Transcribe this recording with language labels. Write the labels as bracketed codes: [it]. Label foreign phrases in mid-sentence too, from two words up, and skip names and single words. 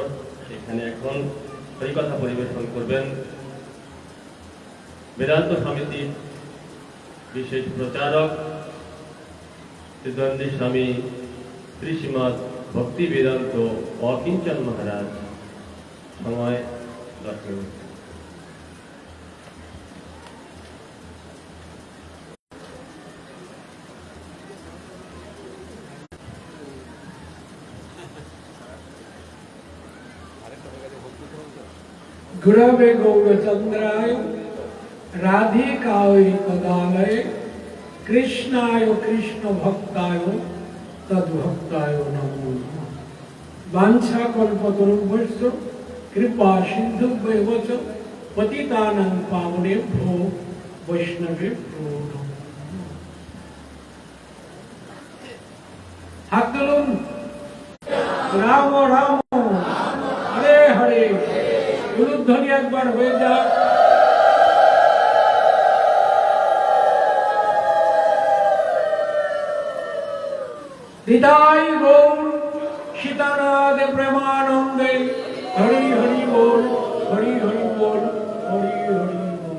[bn] সেখানে এখন হরিকথা পরিবেশন করবেন বেদান্ত সমিতির বিশেষ প্রচারক সিদ্ধান্তি স্বামী শ্রী শ্রীমৎ ভক্তি বেদান্ত অকিঞ্চন মহারাজ। সময় 10 মিনিট। [sa] गुरवे गौरचंद्राय राधिकाय तदालय कृष्णाय कृष्ण भक्ताय तद्भक्ताय नमो नमः। वांछा कल्पतरुभ्यश्च कृपा सिन्धुभ्येव च पतितानां पावनेभ्यो वैष्णवेभ्यो नमो नमः। [bn] হাত তুলুন। राम राम हरे हरे। ধ্বনি একবার হয়ে যাক। নিতাই গৌর সীতানাথ প্রেমানন্দে হরি হরি বল, হরি হরি বল, হরি হরি বল।